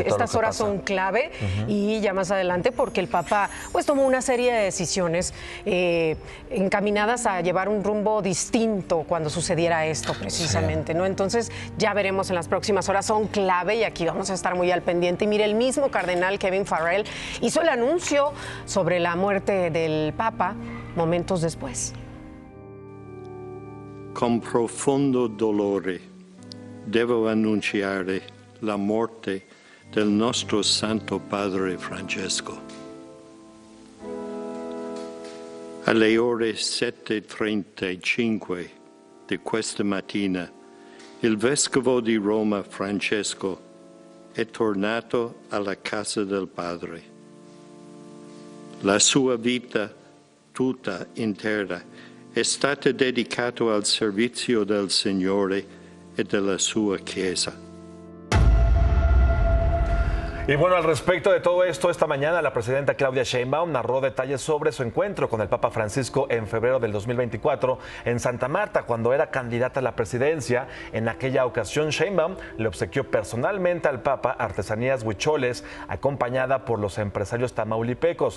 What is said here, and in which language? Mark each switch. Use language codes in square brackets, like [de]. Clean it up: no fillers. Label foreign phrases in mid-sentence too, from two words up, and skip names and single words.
[es] Estas horas son clave y ya más adelante, porque el Papa pues tomó una serie de decisiones encaminadas a llevar un rumbo distinto cuando sucediera esto precisamente, ¿no? Entonces ya veremos en las próximas horas, son clave y aquí vamos a estar muy al pendiente. Y mire, el mismo cardenal Kevin Farrell hizo el anuncio sobre la muerte del Papa momentos después. [it] Con profondo dolore devo annunciare la morte del nostro Santo Padre Francesco. Alle ore 7:35 di questa mattina, il Vescovo di Roma Francesco è tornato alla casa del Padre. La sua vita tutta intera è stata dedicata al servizio del Signore e della sua Chiesa. [es] Y bueno, al respecto de todo esto, esta mañana la presidenta Claudia Sheinbaum narró detalles sobre su encuentro con el Papa Francisco en febrero del 2024 en Santa Marta, cuando era candidata a la presidencia. En aquella ocasión, Sheinbaum le obsequió personalmente al Papa artesanías huicholes, acompañada por los empresarios tamaulipecos.